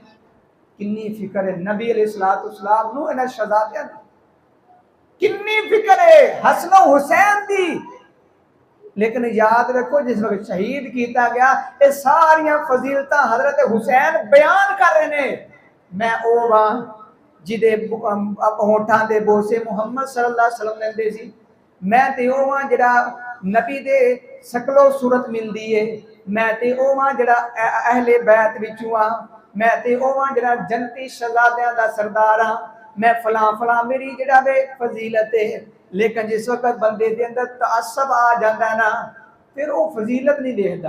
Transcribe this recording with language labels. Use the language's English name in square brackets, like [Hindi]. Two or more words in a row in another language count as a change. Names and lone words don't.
[Punjabi] کنّی فکر ہے نبی علیہ السلام نوں اِنہاں شہزادیاں دی، کنّی فکر ہے حسن حسین دی. [Urdu] لیکن یاد رکھو جس وقت شہید کیا گیا [Punjabi] یہ ساریاں فضیلتاں حضرت حسین بیان کر رہے نے. میں او واں جیدے ہوٹھاں دے بوسے محمد [Arabic] صلى الله عليه وسلم [Punjabi] لیندے سی. میں تے او واں جیہڑا نبی دے شکلو صورت ملدی ہے. میں تے او واں جیہڑا اہلِ بیت وچوں آ. میں تے او واں جیہڑا جنتی شہزادیاں دا سردار ہاں. میں فلاں فلاں میری جیہڑا وے فضیلت ہے۔ لیکن جس وقت بندے دے اندر تعصب آ جاتا نا, [Urdu] پھر وہ فضیلت نہیں دیکھتا.